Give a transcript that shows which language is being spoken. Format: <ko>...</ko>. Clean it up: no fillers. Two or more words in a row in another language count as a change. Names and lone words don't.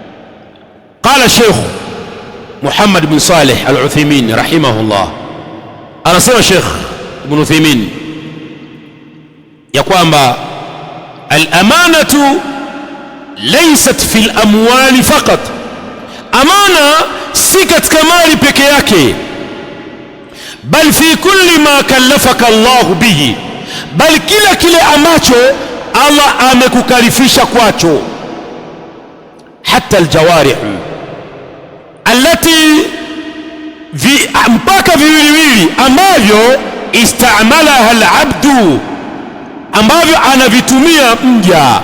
<ar>قال الشيخ محمد بن صالح العثيمين رحمه الله,</ar> <sw>Anasema Sheikh Ibn Uthaymeen ya</sw> <ar>kwamba الأمانة ليست في الأموال فقط,</ar> <sw>amana si katika mali peke yake,</sw> <ar>بل في كل ما كلفك الله به,</ar> <sw>bal kile ambacho Allah amekukalifisha kwacho,</sw> <ar>حتى الجوارح التي</ar> <sw>mpaka viwiliwili ambavyo</sw> <ar>استعملها العبد,</ar> <sw>ambavyo anavitumia mja.</sw>